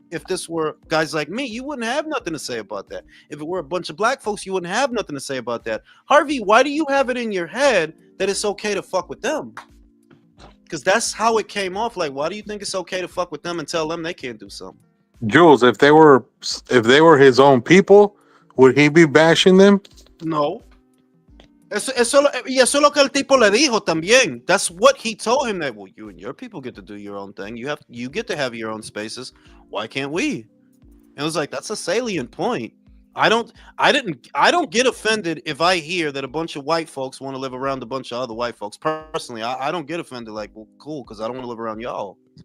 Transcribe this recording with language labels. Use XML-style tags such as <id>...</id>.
<en>If this were guys like me, you wouldn't have nothing to say about that. If it were a bunch of black folks, you wouldn't have nothing to say about that. Harvey, why do you have it in your head that it's okay to fuck with them? Because that's how it came off. Like, why do you think it's okay to fuck with them and tell them they can't do something? Jules, if they were his own people, would he be bashing them? No.</en> <es>Eso es lo que el tipo le dijo también.</es> <en>That's what he told him, that, well, you and your people get to do your own thing. You get to have your own spaces. Why can't we? And it was like, that's a salient point. I don't get offended if I hear that a bunch of white folks want to live around a bunch of other white folks. Personally, I don't get offended, like, well, cool, because I don't want to live around y'all.</en>